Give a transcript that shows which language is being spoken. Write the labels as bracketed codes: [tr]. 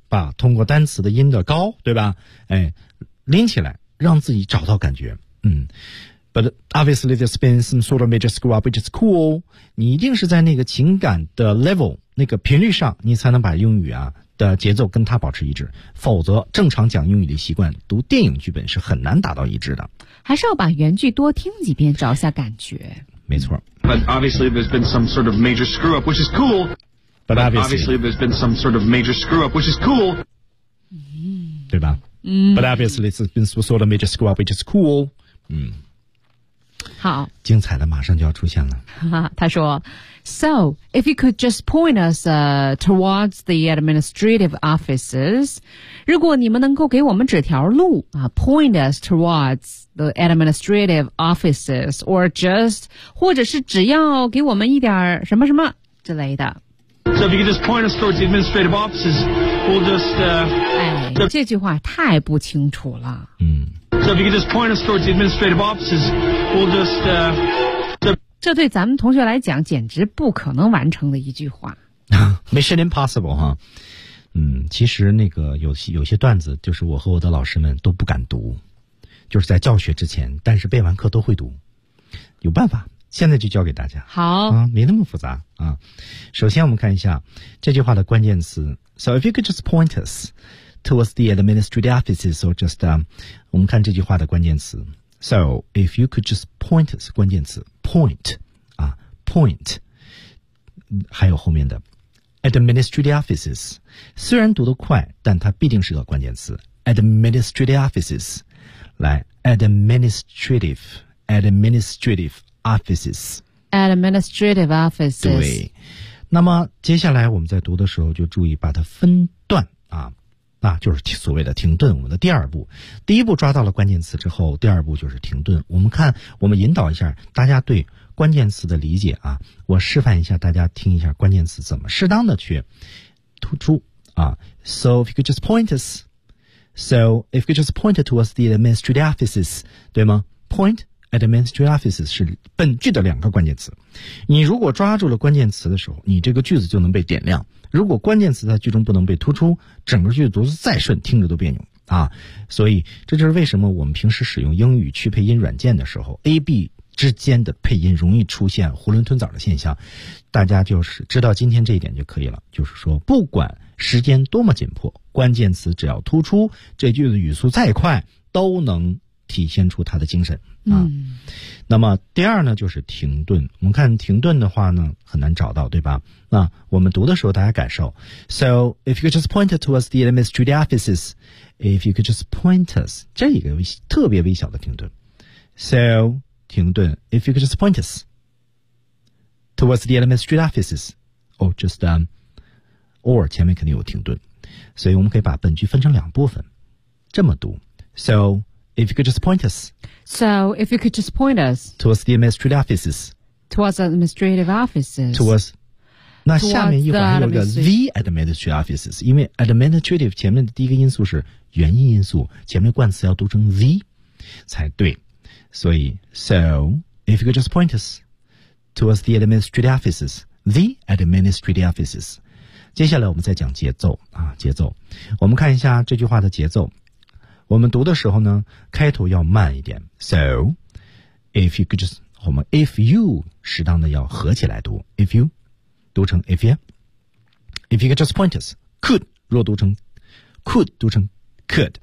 [zh] 把通过单词的音的高，对吧？哎，拎起来，让自己找到感觉。嗯。 [en] But obviously there's been some sort of major screw up, which is cool. [zh] 你一定是在那个情感的 level, 那个频率上，你才能把英语啊的节奏跟它保持一致。否则正常讲英语的习惯，读电影剧本是很难达到一致的。还是要把原句多听几遍，找一下感觉。没错。 [en] But obviously there's been some sort of major screw up, which is cool. But obviously there's been some sort of major screw up, which is cool. [zh] 对吧？嗯。 [en] But obviously there's been some sort of major screw up, which is cool. 嗯。 [zh] 好，精彩的马上就要出现了。他说 [en] So, if you could just point us towards the administrative offices, [zh] 如果你们能够给我们指条路、 [en] point us towards the administrative offices, or just, [zh] 或者是只要给我们一点什么什么之类的。 [en] So if you could just point us towards the administrative offices, we'll just...、 [zh] 这句话太不清楚了。 [en] So if you could just point us towards the administrative offices, we'll just...、 [zh] 这对咱们同学来讲简直不可能完成的一句话。 [en] Mission impossible, 哈。 [zh] 其实那个有些段子就是我和我的老师们都不敢读。就是在教学之前，但是背完课都会读。有办法。现在就教给大家。好。没那么复杂啊。首先我们看一下这句话的关键词。 [en] So if you could just point us towards the administrative offices, or just, [zh] 我们看这句话的关键词。 [en] So, if you could just point us, [zh] 关键词 [en] ,point, 啊 ,point, [zh] 还有后面的 [en] administrative offices, [zh] 虽然读得快但它必定是个关键词 [en] administrative offices, 来 administrative offices, administrative offices, [zh] 对。那么接下来我们在读的时候就注意把它分段啊，那就是所谓的停顿，我们的第二步。第一步抓到了关键词之后，第二步就是停顿。我们看，我们引导一下大家对关键词的理解啊，我示范一下，大家听一下关键词怎么适当的去突出啊。 [en] So if you could just point us, so if you could just point towards the administrative offices, [zh] 对吗 [en] ？Point administrative offices [zh] 是本句的两个关键词。你如果抓住了关键词的时候，你这个句子就能被点亮。如果关键词在句中不能被突出，整个句子读得再顺，听着都别扭啊！所以这就是为什么我们平时使用英语去配音软件的时候 ，AB 之间的配音容易出现囫囵吞枣的现象。大家就是知道今天这一点就可以了，就是说不管时间多么紧迫，关键词只要突出，这句子语速再快都能体现出它的精神啊、那么第二呢就是停顿。我们看停顿的话呢很难找到，对吧？那我们读的时候大家感受。 [en] So, if you could just point towards the administrative offices, if you could just point us, [zh] 这一个特别微小的停顿。 [en] So, [zh] 停顿 [en] if you could just point us towards the administrative offices, or just, or [zh] 前面肯定有停顿。所以我们可以把本句分成两部分这么读。 [en] So,If you could just point us. So, if you could just point us. Towards the administrative offices. Towards the administrative offices. Towards. [zh] 那下面一会儿有个 [en] the administrative offices. [zh] 因为 administrative 前面的第一个因素是元音因素，前面冠词要读成 the 才对。所以 [en] So, if you could just point us. Towards the administrative offices. The administrative offices. [zh] 接下来我们再讲节奏啊，节奏。我们看一下这句话的节奏。我们读的时候呢开头要慢一点。 [en] So, if you could just, [zh] 我们 [en] if you, [zh] 适当的要合起来读。 [en] If you, [zh] 读成 [en] if you, if you could just point us, could, [zh] 若读成 [en] could, 读成 could.